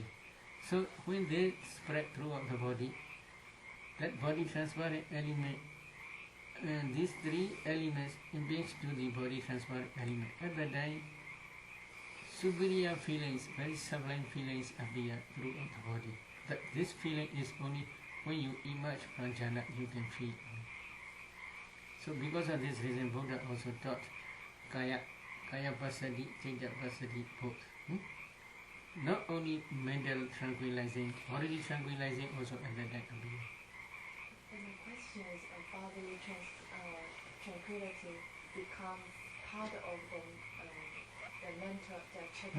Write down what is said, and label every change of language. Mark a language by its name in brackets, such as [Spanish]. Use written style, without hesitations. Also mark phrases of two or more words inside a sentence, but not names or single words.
[English] So when they spread throughout the body, that body transparent element and these 3 elements impinge to the body transparent element. At that time, superior feelings, very sublime feelings appear throughout the body. That this feeling is only when you emerge from jhana you can feel. So because of this reason, Buddha also taught [Pali] kaya passaddhi, citta passaddhi [English] both. Not only mental tranquilizing, bodily tranquilizing also at that time appear. And the question is, bodily tranquility become part of the mental, the